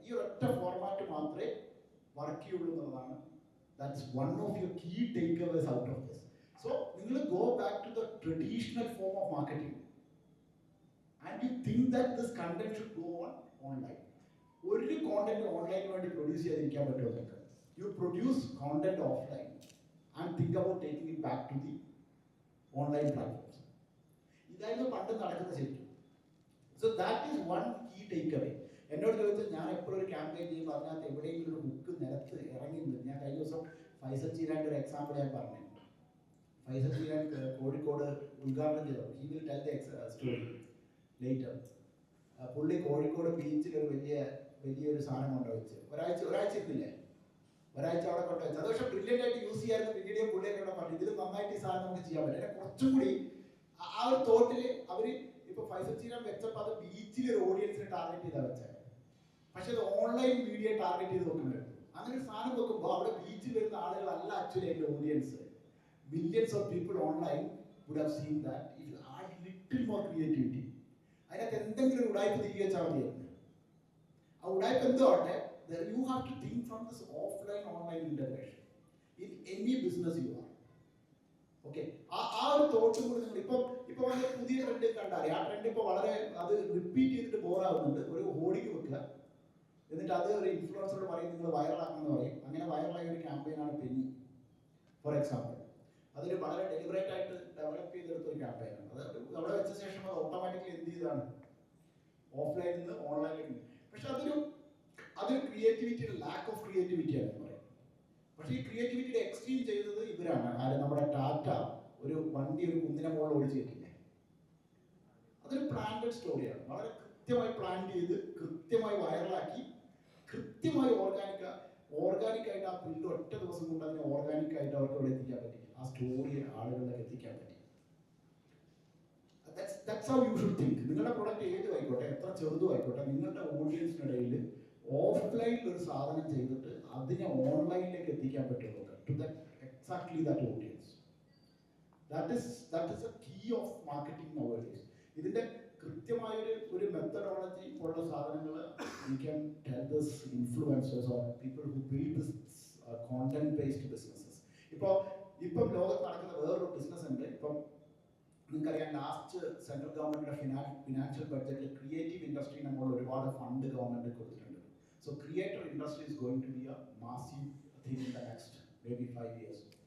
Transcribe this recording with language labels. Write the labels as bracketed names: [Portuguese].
[Malayalam] ഈ ഒറ്റ ഫോർമാറ്റ് മാത്രമേ വർക്ക് ചെയ്യുള്ളൂ എന്നുള്ളതാണ്. [English] That's one of your key takeaways out of this. So നിങ്ങൾ go back to the traditional form of marketing and you think that this content should go on online. [Malayalam] ഒരു content online വേണ്ടി produce ചെയ്തിരിക്കാൻ പറ്റുമോ നിങ്ങൾക്ക്? [English] You produce content offline and think about taking it back to the online platforms. [Malayalam] ഇതായിരുന്നു പണ്ട് നടക്കുന്ന ശരിക്കും. [English] So that is one key takeaway. [Malayalam] എന്നോട് ചോദിച്ചാൽ ഞാൻ എപ്പോഴും ഒരു ക്യാമ്പയിൻ ചെയ്യുമ്പോൾ അതിനകത്ത് എവിടെയെങ്കിലും ഒരു ഹുക്ക് നിലത്ത് ഇറങ്ങിയിരുന്നു. ഞാൻ കഴിഞ്ഞ ദിവസം ഫൈസൽ ചീരാൻ്റെ ഒരു എക്സാമ്പിൾ ഞാൻ പറഞ്ഞു. ഫൈസൽ ചീരാൻ കോഴിക്കോട് ഉദ്ഘാടനം ചെയ്തു. [English] He will tell the story later. [Malayalam] പുള്ളി കോഴിക്കോട് ബീച്ചിൽ ഒരു വലിയൊരു സാധനം കൊണ്ടുവച്ച് ഒരാഴ്ച ഇരുന്നില്ലേ, ഒരാഴ്ച അവിടെ കൊണ്ടുവച്ചു. അത് പക്ഷേ ബ്രില്യൻ്റ് ആയിട്ട് യൂസ് ചെയ്യാറുണ്ട്. പിന്നീട് പുള്ളിയൊക്കെ ഇവിടെ പറഞ്ഞു ഇതിൽ നന്നായിട്ട് ഈ സാധനം നമുക്ക് ചെയ്യാൻ പറ്റും. കുറച്ചും കൂടി ആ ഒരു തോട്ടിൽ അവർ ഇപ്പൊ ഫൈസൽ ചീരാൻ വെച്ചപ്പോൾ അത് ബീച്ചിൽ ഒരു ഓഡിയൻസിനെ ടാർഗറ്റ് ചെയ്താൽ വെച്ചത്. പക്ഷെ അത് ഓൺലൈൻ മീഡിയ ടാർഗറ്റ് ചെയ്ത് നോക്കുന്നത്. അങ്ങനെ ഒരു സാധനം നോക്കുമ്പോൾ അവിടെ ബീച്ചിൽ വരുന്ന ആളുകളല്ല ആക്ച്വലി അതിന്റെ audience. [English] Millions of people online would have seen that if you add little more creativity. [Malayalam] അതിനകത്ത് എന്തെങ്കിലും ഒരു ഉടായ്പ തിരികെ വെച്ചാൽ മതിയായിരുന്നു. ആ ഉടായ്പ എന്തോ ആട്ടെ, [English] you have to think from this offline online integration in any business you are. [Malayalam] Okay, ആ ഒരു തോട്ടും കൂടി നിങ്ങൾ ഇപ്പൊ വന്ന പുതിയ ട്രെൻഡ് കണ്ടാൽ ആ ട്രെൻഡ് ഇപ്പോൾ വളരെ അത് റിപ്പീറ്റ് ചെയ്തിട്ട് ബോറാവുന്നുണ്ട്. ഒരു ഹോർഡിങ് വെക്കുക, എന്നിട്ട് അത് ഒരു ഇൻഫ്ലുവൻസറോട് പറയും നിങ്ങൾ വൈറലാക്കണമെന്ന് പറയും. അങ്ങനെ വൈറലായ ഒരു ക്യാമ്പയിനാണ് പെന്നി ഫോർ എക്സാമ്പിൾ. അതൊരു വളരെ ഡെലിബറേറ്റ് ആയിട്ട് ഡെവലപ്പ് ചെയ്തെടുത്ത ഒരു ക്യാമ്പയിനാണ്. അത് അവിടെ വെച്ച ശേഷം അത് ഓട്ടോമാറ്റിക്കലി എന്ത് ചെയ്താണ് ഓഫ്ലൈനിൽ നിന്ന് ഓൺലൈനിലേക്ക്. പക്ഷെ അതൊരു ക്രിയേറ്റിവിറ്റിയുടെ ലാക്ക് ഓഫ് ക്രിയേറ്റിവിറ്റിയാണ് പറയും. പക്ഷെ ഈ ക്രിയേറ്റിവിറ്റിയുടെ എക്സ്ട്രീം ചെയ്തത് ഇവരാണ്. ആരും നമ്മുടെ ടാറ്റ ഒരു വണ്ടി ഒരു കുന്നിനെ മുകളിൽ ഓടിച്ചു കയറ്റില്ലേ, അതൊരു പ്ലാൻഡ് സ്റ്റോറിയാണ്. വളരെ കൃത്യമായി പ്ലാൻ ചെയ്ത് കൃത്യമായി വൈറലാക്കി കൃത്യമായി ഓർഗാനിക്കായിട്ട് ആ ഫീൽഡ് ഒറ്റ ദിവസം കൊണ്ട് അതിനെ ഓർഗാനിക്കായിട്ട് അവർക്ക് അവിടെ എത്തിക്കാൻ പറ്റി. ആ സ്റ്റോറി ആളുകളിലേക്ക് എത്തിക്കാൻ പറ്റി. [English] That's how you should think. [Malayalam] നിങ്ങളുടെ പ്രൊഡക്റ്റ് ഏതും ആയിക്കോട്ടെ, എത്ര ചെറുതും ആയിക്കോട്ടെ, നിങ്ങളുടെ ഓഡിയൻസിനിടയിൽ ഓഫ്ലൈനിൽ ഒരു സാധനം ചെയ്തിട്ട് അതിനെ ഓൺലൈനിലേക്ക് എത്തിക്കാൻ പറ്റുള്ളൂ. [English] To exactly that audience. That is a key of marketing nowadays. [Malayalam] ഇതിന്റെ കൃത്യമായൊരു ഒരു മെത്തഡോളജി പോലുള്ള സാധനങ്ങൾ [English] we can tell this influencers or people who build this content based businesses. [Malayalam] ഇപ്പം ലോകത്ത് നടക്കുന്ന വേറൊരു ബിസിനസ് ഉണ്ട്. ഇപ്പം നിങ്ങൾക്കറിയാം, ലാസ്റ്റ് സെൻട്രൽ ഗവൺമെന്റിന്റെ ഫിനാൻഷ്യൽ ബഡ്ജറ്റിൽ ക്രിയേറ്റീവ് ഇൻഡസ്ട്രി നമ്മൾ ഒരുപാട് ഫണ്ട് ഗവൺമെന്റ് കൊടുത്തിട്ടുണ്ട്. [English] So creator industry is going to be a massive thing in the next maybe 5 years.